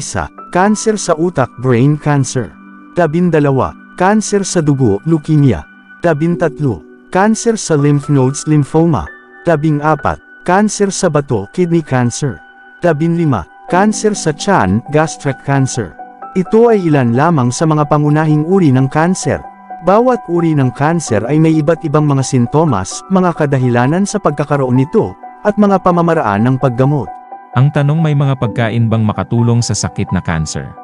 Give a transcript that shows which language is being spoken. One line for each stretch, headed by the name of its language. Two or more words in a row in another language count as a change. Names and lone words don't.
Filipino: Cancer sa utak,
English: brain cancer.
Filipino: 12. Cancer sa dugo, leukemia. 13. Cancer sa
English: lymph nodes,
Filipino: lymphoma. 14. Cancer sa bato,
English: kidney cancer.
Filipino: 15. Cancer sa tiyan,
English: gastric cancer.
Filipino: Ito ay ilan lamang sa mga pangunahing uri ng cancer. Bawat uri ng cancer ay may iba't ibang mga sintomas, mga kadahilanan sa pagkakaroon nito, at mga pamamaraan ng paggamot. Ang tanong, may mga pagkain bang makatulong sa sakit na cancer?